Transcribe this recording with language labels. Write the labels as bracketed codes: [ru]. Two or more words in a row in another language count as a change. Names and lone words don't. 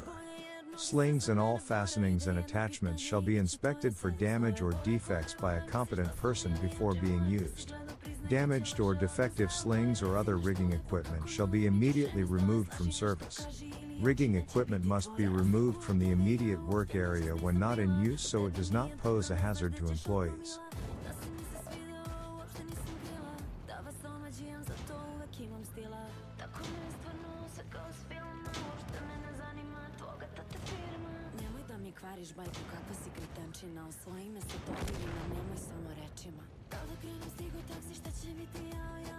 [en] Slings and all fastenings and attachments shall be inspected for damage or defects by a competent person before being used. Damaged or defective slings or other rigging equipment shall be immediately removed from service. Rigging equipment must be removed from the immediate work area when not in use so it does not pose a hazard to employees. [hr] Kvariš bajku kakva si kretenčina. U svojim je sad dodirima, nemoj samo rečima. Da li krenem stigo taksi, šta će biti ja?